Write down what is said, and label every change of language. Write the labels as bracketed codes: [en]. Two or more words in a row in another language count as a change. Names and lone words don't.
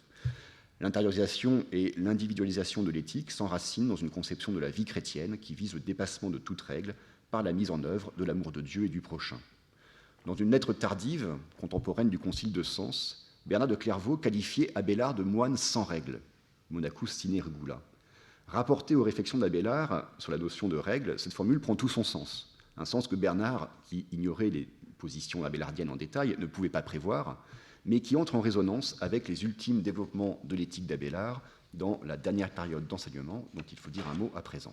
[fr] L'intériorisation et l'individualisation de l'éthique s'enracinent dans une conception de la vie chrétienne qui vise le dépassement de toute règle par la mise en œuvre de l'amour de Dieu et du prochain. Dans une lettre tardive, contemporaine du Concile de Sens, Bernard de Clairvaux qualifiait Abélard de moine sans règle, [la] monachus sine regula. [fr] Rapporté aux réflexions d'Abélard sur la notion de règle, cette formule prend tout son sens, un sens que Bernard, qui ignorait les positions abélardiennes en détail, ne pouvait pas prévoir, mais qui entre en résonance avec les ultimes développements de l'éthique d'Abélard dans la dernière période d'enseignement, dont il faut dire un mot à présent.